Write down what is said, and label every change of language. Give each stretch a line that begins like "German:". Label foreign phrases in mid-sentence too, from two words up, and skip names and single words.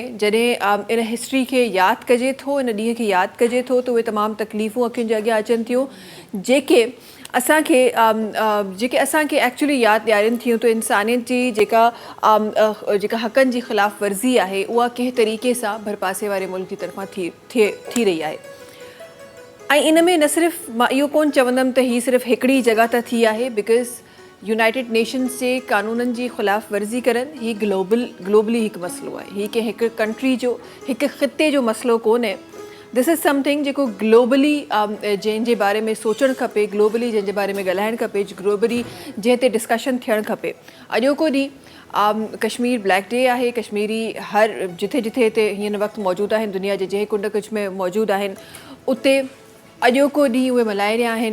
Sindhi: जॾहिं इन हिस्ट्री खे यादि कजे थो, इन ॾींहं खे यादि कजे थो त उहे तमामु तकलीफ़ूं अखियुनि जे अॻियां अचनि थियूं जेके असांखे एक्चुअली यादि ॾियारनि थियूं त इंसानियत जी जेका हक़नि जी ख़िलाफ़ वर्ज़ी आहे उहा कंहिं तरीक़े सां भरपासे वारे मुल्क जी तरफ़ां थी रही आहे। ऐं इन में न सिर्फ़ु मां इहो कोन चवंदमि त हीअ सिर्फ़ु हिकिड़ी जॻह ते थी आहे, बिकॉज़ यूनाइटेड नेशन्स जे कानूननि जी ख़िलाफ़ वर्ज़ी करनि हीअ ग्लोबली हिकु मसइलो आहे। हीअ कंहिं हिकु कंट्री जो, हिकु ख़िते जो मसइलो कोन्हे।
English: This is something
Sindhi: जेको ग्लोबली जंहिंजे बारे में सोचणु खपे, ग्लोबली जंहिंजे बारे में ॻाल्हाइणु खपे, ग्लोबली जंहिं ते डिस्कशन थियणु खपे। अॼोको ॾींहुं कश्मीर ब्लैक डे आहे। कश्मीरी हर जिथे जिथे हिते हिन वक़्तु मौजूदु आहिनि, दुनिया जे जंहिं कुंड कुझु में मौजूदु आहिनि, उते अॼोको ॾींहुं उहे मल्हाए रहिया आहिनि।